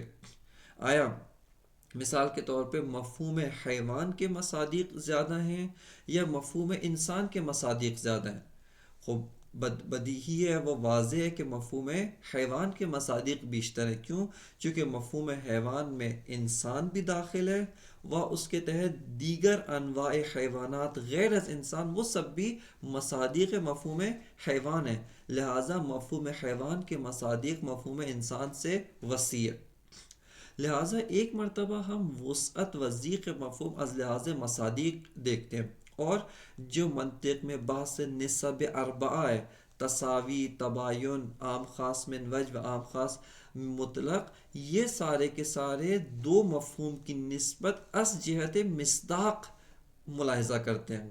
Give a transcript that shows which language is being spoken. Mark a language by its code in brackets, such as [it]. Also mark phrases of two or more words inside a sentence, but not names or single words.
[ur] آیا مثال کے طور پہ مفہوم حیوان کے مصادیق زیادہ ہیں یا مفہوم انسان کے مصادیق زیادہ ہیں؟ خب بدیہی ہے، وہ واضح ہے کہ مفہوم حیوان کے مصادیق بیشتر ہے. کیوں؟ چونکہ مفہوم حیوان میں انسان بھی داخل ہے، و اس کے تحت دیگر انواع حیوانات غیر از انسان، وہ سب بھی مصادیق مفہوم حیوان ہیں. لہٰذا مفہوم حیوان کے مصادیق مفہوم انسان سے وسیع ہے. لہٰذا ایک مرتبہ ہم وسعت و ضیق مفہوم از لحاظ مصادیق دیکھتے ہیں، اور جو منطق میں بحث نسب اربعہ ہے، تساوی، تباین، عام خاص من وجہ و عام خاص مطلق، یہ سارے کے سارے 2 مفہوم کی نسبت از جہت مصداق ملاحظہ کرتے ہیں.